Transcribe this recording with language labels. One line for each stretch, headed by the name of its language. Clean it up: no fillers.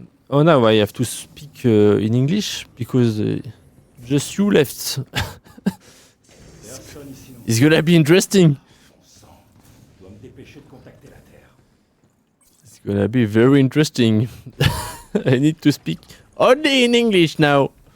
English: Oh now I have to speak in English because just you left. It's gonna be interesting.
French: Je dois me dépêcher de contacter la Terre.
English: It's gonna be very interesting. I need to speak only in English now.